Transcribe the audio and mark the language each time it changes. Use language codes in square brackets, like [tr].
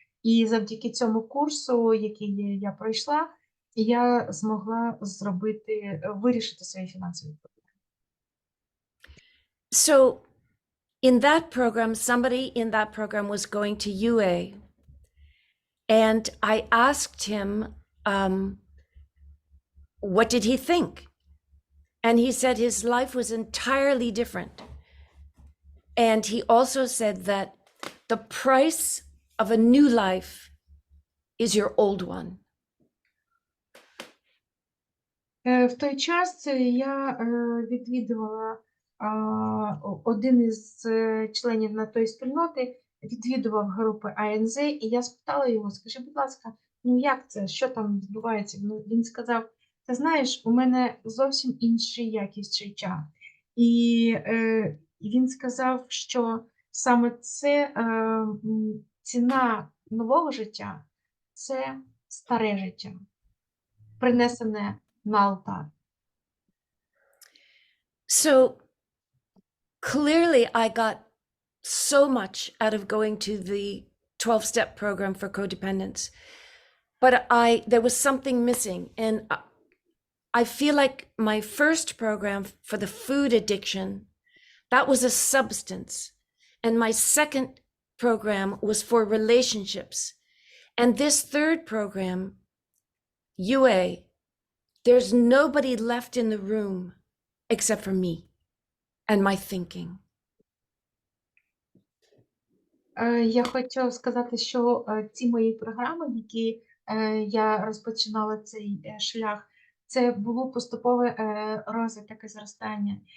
[uk] І завдяки цьому курсу, який я пройшла, я змогла вирішити свої фінансові проблеми. [en] So in that program, somebody in that program was going to UA, and I asked him, what did he think? And he said his life was entirely different. And he also said that the price of a new life is your old one. [uk] В той час я відвідувала один із членів на тої спільноти, відвідував групи АНЗ, і я спитала його: скажи, будь ласка, як це, що там відбувається? Він сказав: ти знаєш, у мене зовсім інший якість життя. І він сказав, що саме це ціна нового життя – це старе життя, принесене на алтар. [en] So clearly, I got so much out of going to the 12-step program for codependence, but there was something missing. And I feel like my first program for the food addiction, that was a substance. And my second program was for relationships. And this third program, UA, there's nobody left in the room except for me and my thinking. [uk] Я хочу сказати, що ці мої програми, які я розпочинала цей шлях, це було поступове розвиток і зростання.